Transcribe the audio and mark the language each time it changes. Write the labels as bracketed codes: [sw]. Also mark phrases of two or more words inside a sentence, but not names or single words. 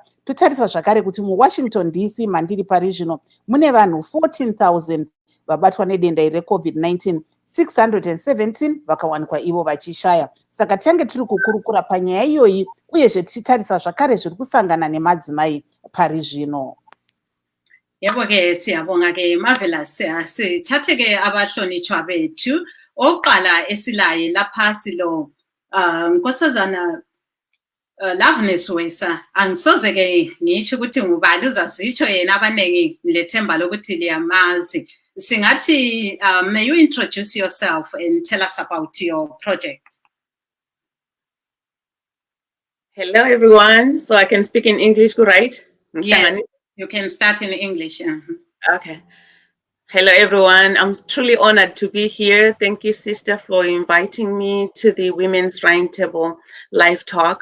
[sn] Totarisa zvakare kuti muWashington DC mandiri pari zvino mune vanhu 14,000 vabatwa nedenda iri reCovid-19, 617 vakawanikwa ivo vachishaya. Saka tange tiri kukurukura panyaya iyoyi uyezve tichitarisa zvakare zviri kusangana nemadzimai pari zvino. [nd] Yebo ke siyabonga ke Marvelous. Sithathe ke abahlonitshwa bethu oqala esilaye lapha silo Nkosazana Loveness Wesa. Angisoze ke ngitsho ukuthi ngubani uzasitsho yena abanengi lethemba lokuthi liyamazi. [en] Singathi may you introduce yourself and tell us about your project. Hello everyone. So I can speak in English, right? Yeah, you can start in English. Okay. Hello everyone. I'm truly honored to be here. Thank you, sister, for inviting me to the Women's RoundTable live talk.